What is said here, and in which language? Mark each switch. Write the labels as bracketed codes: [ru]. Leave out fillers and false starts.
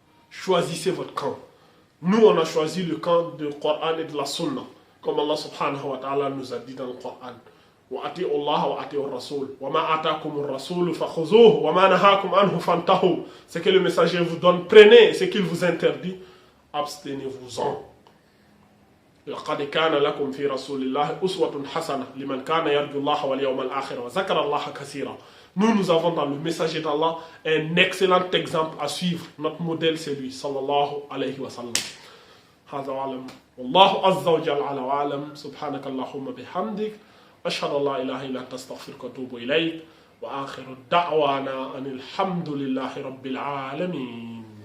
[fr] Choisissez votre camp. Nous, on a choisi le camp du Coran et de la Sunna. Comme Allah subhanahu wa ta'ala nous a dit dans le Coran. [ar] وَأَتِيُوا اللَّهَ وَأَتِيُوا الرَّسُولَ وَمَا آتَاكُمُ الرَّسُولُ فَخُذُوهُ وَمَا نَهَاكُمْ عَنْهُ فَانْتَهُوا. [fr] Ce que le messager vous donne, prenez. Ce qu'il vous interdit, abstenez-vous-en. [ar] لقد كان لكم في رسول الله أسوة حسنة لمن كان يرجو الله واليوم الآخر وذكر الله كثيرا. [fr] Nous avons dans le messager d'Allah un excellent exemple à suivre. Notre modèle c'est lui sallallahu alayhi wa sallam. [ar] هذا أعلم والله عز وجل على وأعلم. سبحانك اللهم بحمدك أشهد أن لا إله إلا أنت أستغفرك وأتوب إليك وآخر الدعوانا أن الحمد لله رب العالمين.